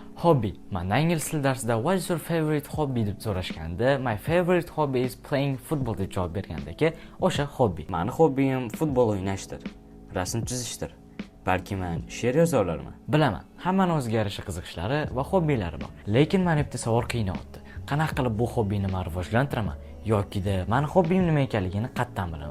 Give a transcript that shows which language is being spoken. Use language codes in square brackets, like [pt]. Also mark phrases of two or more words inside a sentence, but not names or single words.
[uz] Hobby. Mana ingliz tili darsida [en] what is your favorite hobby [uz] deb so'rashganda [en] my favorite hobby is playing football [uz] deb javob bergandagi o'sha hobby. Mani hobbiyim futbol o'ynashdir, rasm chizishdir. Balki men she'r yoza olarman. Bilaman, hammaning o'ziga yarasha qiziqishlari va hobbilari bor. Lekin meni bitta savol qiynayapti. Qanaqa qilib bu hobbini men rivojlantiraman yoki-da meni hobbim nima ekanligini qattan bilaman?